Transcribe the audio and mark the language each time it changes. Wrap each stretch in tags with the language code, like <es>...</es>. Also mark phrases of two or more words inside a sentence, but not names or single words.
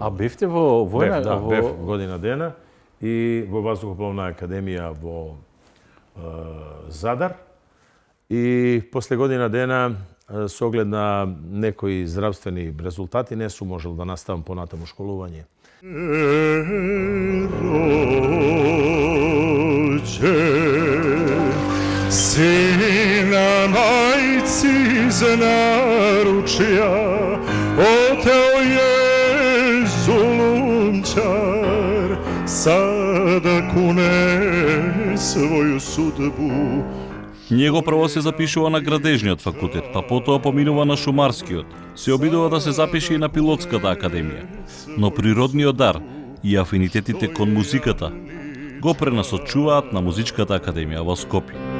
<mk>А бевте во војна? Бев година дена и во ваздухопловна академија во Задар. И после година дена, со оглед на некои здравствени резултати, не сум можел да наставам понатаму школување.</mk> <bs>Sina majci za naručja oteo je zulumčar, sada kune svoju sudbu.</bs> <mk>Него прво се запишува на градежниот факултет, па потоа поминува на шумарскиот. Се обидува да се запише и на пилотската академија. Но природниот дар и афинитетите кон музиката го пренасочуваат на музичката академија во Скопје.</mk>